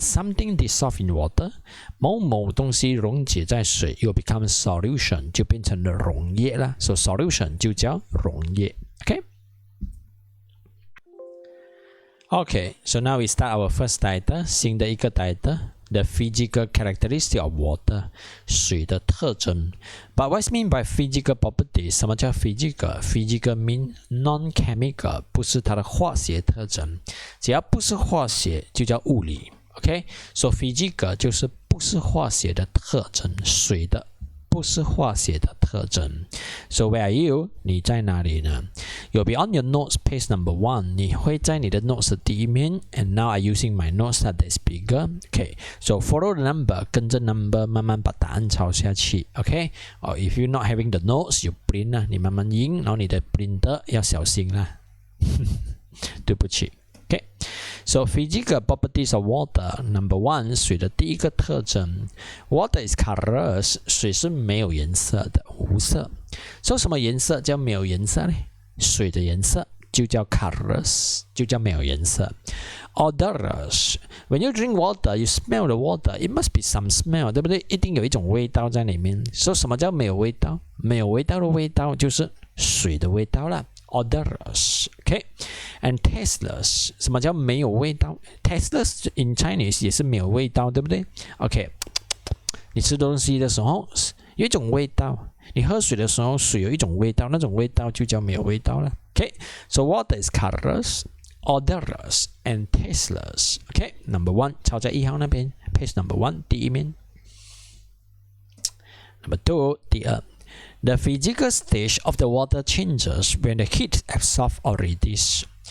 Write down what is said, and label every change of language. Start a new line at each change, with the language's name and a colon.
English: Something dissolved in water
Chinese: 某东西溶解在水
English: It will become solution
Chinese: 就变成了溶液啦
English: So solution
Chinese: 就叫溶液
English: OK, so now we start our first title
Chinese: 新的一个
English: title The physical characteristic of water
Chinese: 水的特征
English: But what's mean by physical properties?
Chinese: 什么叫 physical?
English: Physical mean non-chemical
Chinese: 不是它的化学特征只要不是化学就叫物理 OK? So physical 就是不是化学的特征水的不是化学的特征
English: So where are you?
Chinese: 你在哪里呢
English: You'll be on your notes page number 1
Chinese: 你会在你的 notes 的第一面
English: And now I'm using my notes that is bigger Okay, so follow the number
Chinese: 跟着 number 慢慢把答案抄下去
English: Okay, or if you're not having the notes you print
Chinese: 啦你慢慢印然后你的 printer 要小心啦对不起
English: Okay, so physical properties of water. Number 1,
Chinese: 水的第一个特征
English: Water is colorless.
Chinese: 水是没有颜色的，无色。 So 什么颜色叫没有颜色呢？水的颜色就叫 colorless， 就叫没有颜色。
English: Odorless. When you drink water, you smell the water. It must be some smell,
Chinese: 对不对？一定有一种味道在里面。So 什么叫没有味道？没有味道的味道就是水的味道啦。
English: Odorless, okay, and tasteless.
Chinese: 什么叫没有味道 ？
English: Tasteless in Chinese
Chinese: 也是没有味道，对不对 ？OK， 你吃东西的时候有一种味道，你喝水的时候水有一种味道，那种味道就叫没有味道了。
English: Okay, so water is colorless, odorless, and tasteless. Okay, number 1
Chinese: 抄在1号那边 ，
English: page number 1
Chinese: 第一面。
English: Number 2
Chinese: 第二。
English: The physical stage of the water changes when the heat absorbs or releases.